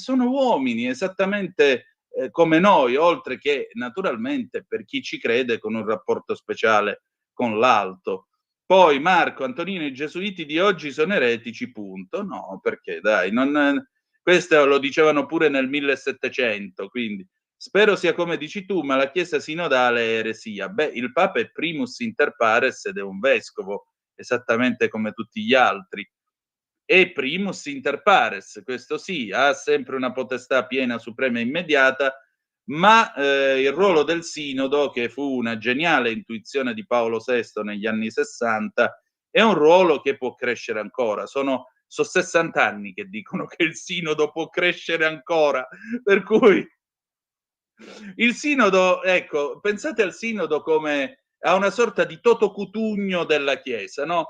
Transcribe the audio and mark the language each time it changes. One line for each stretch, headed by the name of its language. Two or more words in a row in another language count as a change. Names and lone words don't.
Italian: Sono uomini esattamente come noi, oltre che naturalmente per chi ci crede con un rapporto speciale con l'alto. Poi Marco, Antonino, i gesuiti di oggi sono eretici, punto. No, perché dai, questo lo dicevano pure nel 1700, quindi spero sia come dici tu, ma la Chiesa sinodale è eresia. Beh, il Papa è
Latin: primus inter pares
Italian: ed è un vescovo, esattamente come tutti gli altri.
Latin: E primus inter pares,
Italian: questo sì, ha sempre una potestà piena, suprema e immediata, ma il ruolo del sinodo, che fu una geniale intuizione di Paolo VI negli anni 60, è un ruolo che può crescere ancora. Sono 60 anni che dicono che il sinodo può crescere ancora, per cui il sinodo, ecco, pensate al sinodo come a una sorta di Toto Cutugno della Chiesa, no?